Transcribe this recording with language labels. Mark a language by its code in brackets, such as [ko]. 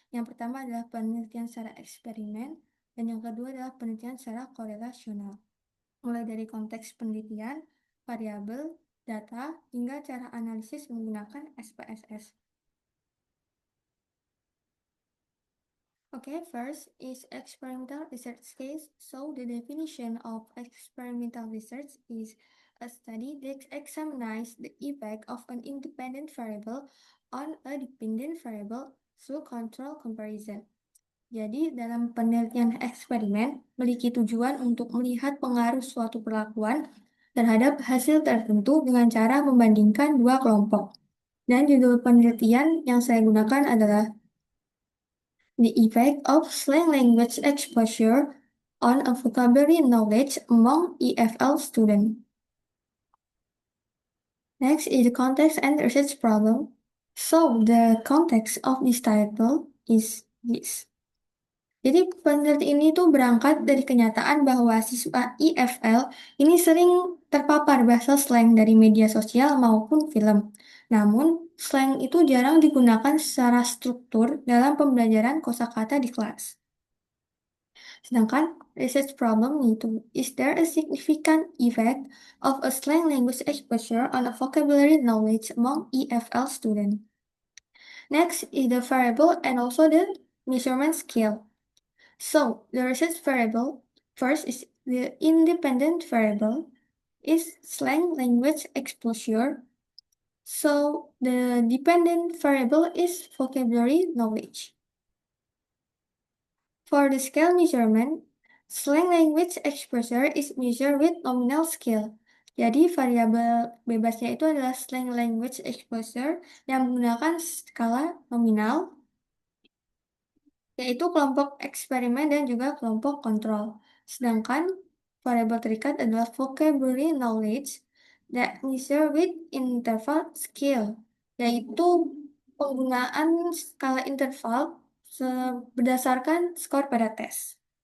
[id] Yang pertama adalah penelitian secara eksperimen, dan yang kedua adalah penelitian secara korelasional. Mulai dari konteks penelitian, variabel, data, hingga cara analisis menggunakan SPSS. [en] Okay, first is experimental research case. So the definition of experimental research is a study that examines the effect of an independent variable on a dependent variable through control comparison. [id] Jadi, dalam penelitian eksperimen memiliki tujuan untuk melihat pengaruh suatu perlakuan terhadap hasil tertentu dengan cara membandingkan dua kelompok. Dan judul penelitian yang saya gunakan adalah The Effect of Slang Language Exposure on a Vocabulary Knowledge Among EFL Students. [en] Next is the context and research problem. So, the context of this title is this. [id] Jadi penelitian ini tuh berangkat dari kenyataan bahwa siswa IFL ini sering terpapar bahasa slang dari media sosial maupun film. Namun, slang itu jarang digunakan secara struktur dalam pembelajaran kosakata di kelas. Sedangkan [en] research problem itu, is there a significant effect of a slang language exposure on a vocabulary knowledge among EFL students? Next is the variable and also the measurement scale. So, the research variable first is the independent variable is slang language exposure. So, the dependent variable is vocabulary knowledge. For the scale measurement, slang language exposure is measured with nominal scale. [id] Jadi, variabel bebasnya itu adalah slang language exposure yang menggunakan skala nominal, yaitu kelompok eksperimen dan juga kelompok kontrol. Sedangkan variabel terikat adalah [en] vocabulary knowledge that measure with interval scale, [id] yaitu penggunaan skala interval berdasarkan skor pada tes.